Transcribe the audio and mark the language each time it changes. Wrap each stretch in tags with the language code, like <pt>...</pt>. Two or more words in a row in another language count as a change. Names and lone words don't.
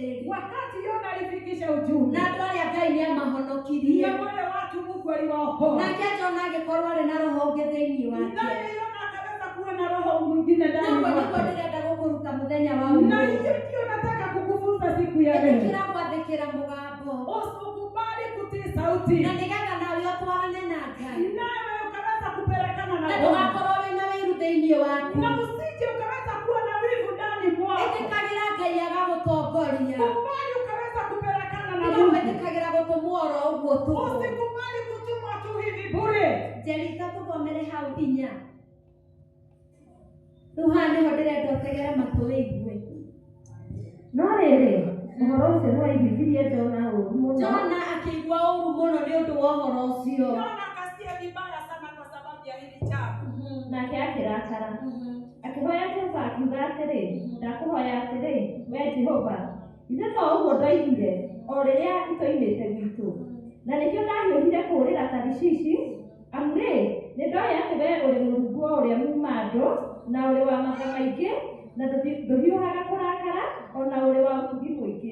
<sw>wakati Yona alifikisha ujumbe</sw> <ki>na andũ arĩa Ngai nĩamahonokirie,</ki> <sw>na wale watu Mungu aliwaokoa,</sw> <ki>nake Jona agĩkorwo arĩ na roho ũngĩ thĩinĩ wake.</ki> <sw>naye Yona akaweza kuwa na roho mwingine ndani</sw> <ki>Naguo nĩguo</ki> <sw>mwake.</sw> <ki>ndĩrenda gũkũruta mũthenya wa Na ũmũthĩ.</ki> <sw>hiyo ndio nataka kukufunza siku ya leo.</sw> <ki>Ĩtĩkĩra gwathĩkĩra mũgambo,</ki> <sw>Usikubali kutii sauti,</sw> <ki>na nĩgetha nawe ũtwarane na Ngai,</ki> <sw>nawe ukaweza kupelekana na na Bwana,</sw> <ki>ndũgakorwo wĩna wĩru thĩinĩ waku.</ki> <sw>na usije ukaweza kuwa na wivu ndani mwako.</sw> <ki>Ĩtĩkagĩra Ngai agagũtongoria,</ki> <sw>Kubali ukaweza kupelekana na</sw> <ki>tiga</ki> <sw>Mungu.</sw> <ki>gwĩtĩkagĩra gũtũmwo oro ũguo tu.</ki> <sw>Usikubali kutumwa tu hivi bure.</sw> <ki>Njeri tũthomere hau 4. Rĩu haha nĩho ndĩrenda ũtegere matũ wĩigue. No rĩrĩ, ũhoro ũcio nĩwaiguithirie Jona ũũru mũno. Jona akĩigua ũũru mũno nĩ ũndũ wa ũhoro ũcio.</ki> <sw>Yona akasikia vibaya sana kwa sababu ya hili jambo.</sw> <ki>Nake akĩrakara. Akĩhoya Jehova akiuga atĩrĩ, ndakũhoya atĩrĩ, wee Jehova, ithe to ũguo ndoigire o rĩrĩa itoimĩte gwitũ, na nĩkĩo ndahiũhire kũũrĩra Tarishishi, amu rĩ, nĩndoĩ atĩ wee ũrĩ Mũrungu ũrĩa muuma andũ, na ũrĩ wa matha maingĩ, na ndũhiũhaga kũrakara, o na ũrĩ wa ũtugi mũingĩ.</ki>